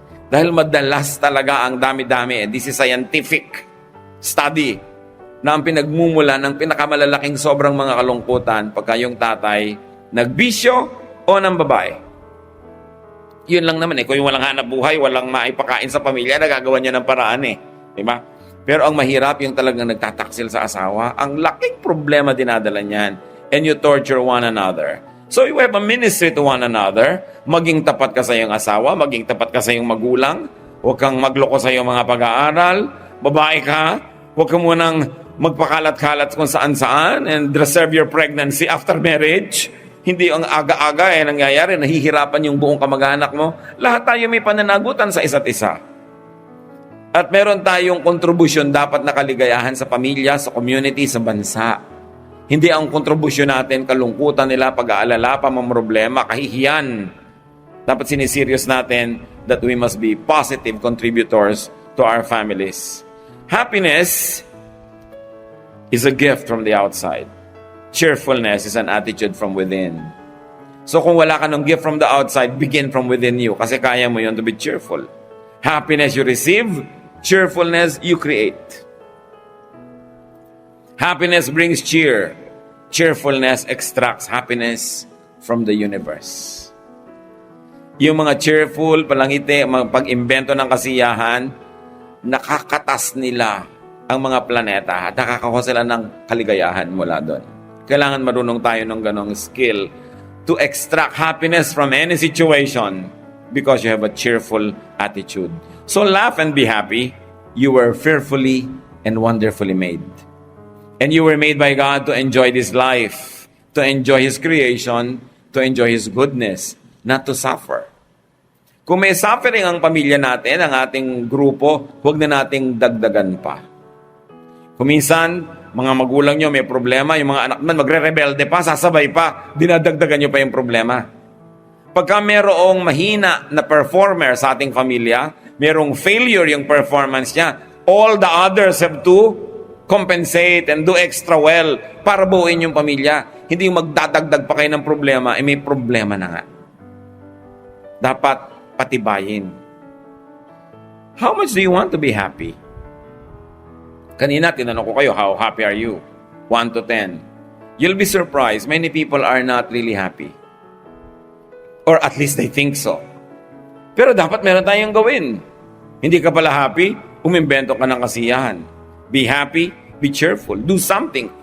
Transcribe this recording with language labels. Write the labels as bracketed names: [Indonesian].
[Filipino] Dahil madalas talaga ang dami-dami, [English] this is scientific study, [Filipino] na ang pinagmumula ng pinakamalalaking sobrang mga kalungkutan pagka yung tatay nagbisyo o ng babae. Yun lang naman eh. Kung yung walang hanap buhay, walang maipakain sa pamilya, nagagawa niya ng paraan eh. Diba? Pero ang mahirap yung talagang nagtataksil sa asawa, ang laking problema dinadala niyan. [English] And you torture one another. So you have a ministry to one another. [Filipino] Maging tapat ka sa iyong asawa, maging tapat ka sa iyong magulang. Huwag kang magloko sa iyong mga pag-aaral. Babae ka, huwag ka munang magpakalat-kalat kung saan-saan [English] and reserve your pregnancy after marriage. [Filipino] Hindi ang aga-aga nangyayari, nahihirapan yung buong kamag-anak mo. Lahat tayo may pananagutan sa isa't isa. At meron tayong kontribusyon dapat na kaligayahan sa pamilya, sa community, sa bansa. Hindi ang kontribusyon natin, kalungkutan nila, pag-aalala, pamamroblema, kahihiyan. Dapat siniserious natin [English] that we must be positive contributors to our families. Happiness is a gift from the outside. Cheerfulness is an attitude from within. [Filipino] So kung wala ka ng [English] gift from the outside, begin from within you. [Filipino] Kasi kaya mo yun [English] to be cheerful. Happiness you receive, cheerfulness you create. Happiness brings cheer. Cheerfulness extracts happiness from the universe. [Filipino] Yung mga cheerful, palangiti, pag-imbento ng kasiyahan, nakakatas nila ang mga planeta at nakakakuha sila ng kaligayahan mula doon. Kailangan marunong tayo ng ganong skill [English] to extract happiness from any situation because you have a cheerful attitude. So laugh and be happy. You were fearfully and wonderfully made. And you were made by God to enjoy this life, to enjoy His creation, to enjoy His goodness, not to suffer. [Filipino] Kung may suffering ang pamilya natin, ang ating grupo, huwag na nating dagdagan pa. Kung minsan, mga magulang nyo may problema, yung mga anak naman magre-rebelde pa, sasabay pa, dinadagdagan nyo pa yung problema. Pagka mayroong mahina na performer sa ating pamilya, mayroong failure yung performance niya, [English] all the others have to compensate and do extra well [Filipino] para buuin yung pamilya. Hindi yung magdadagdag pa kayo ng problema, may problema na nga. Dapat patibayin. [English] How much do you want to be happy? [Filipino] Kanina, tinanong ko kayo, [English] how happy are you? 1 to 10. You'll be surprised, many people are not really happy. Or at least they think so. [Filipino] Pero dapat meron tayong gawin. Hindi ka pala happy, umimbento ka ng kasiyahan. [English] Be happy, be cheerful, do something.